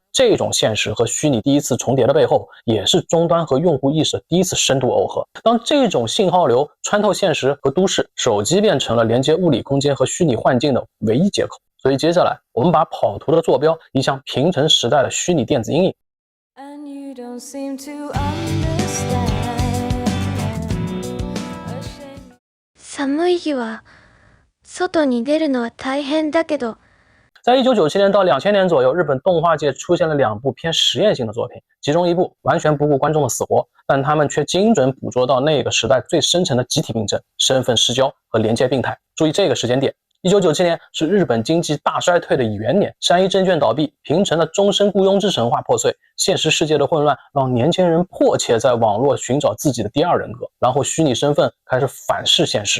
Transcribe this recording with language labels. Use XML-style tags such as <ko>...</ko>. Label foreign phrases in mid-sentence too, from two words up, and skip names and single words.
<zh>这种现实和虚拟第一次重叠的背后，也是终端和用户意识第一次深度耦合。当这种信号流穿透现实和都市，手机变成了连接物理空间和虚拟幻境的唯一接口。所以接下来我们把跑图的坐标移向平成时代的虚拟电子阴影。</zh> <ja>寒い日は外に出るのは大変だけど。</ja> <zh>在1997年到2000年左右，日本动画界出现了2部偏实验性的作品，其中一部完全不顾观众的死活，但他们却精准捕捉到那个时代最深层的集体病症、身份失焦和连接病态。注意这个时间点，1997年是日本经济大衰退的元年，山一证券倒闭，平成的终身雇佣制神话破碎，现实世界的混乱让年轻人迫切在网络寻找自己的第二人格，然后虚拟身份开始反噬现实。</zh>